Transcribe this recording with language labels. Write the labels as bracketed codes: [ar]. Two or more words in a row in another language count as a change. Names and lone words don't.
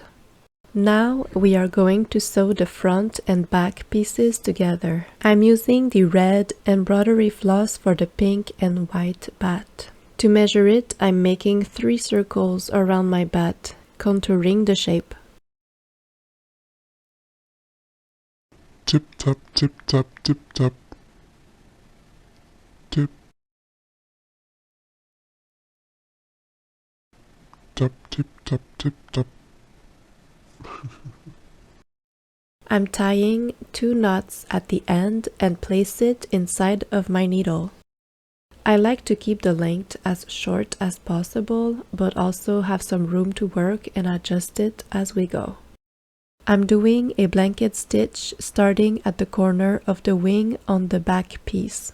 [en] Now we are going to sew the front and back pieces together. I'm using the red embroidery floss for the pink and white bat. To measure it, I'm making 3 circles around my bat, contouring the shape. Tip tap, tip tap, tip tap. Tip. Tap, tip tap, tip tap. I'm tying 2 knots at the end and place it inside of my needle. I like to keep the length as short as possible, but also have some room to work and adjust it as we go. I'm doing a blanket stitch starting at the corner of the wing on the back piece.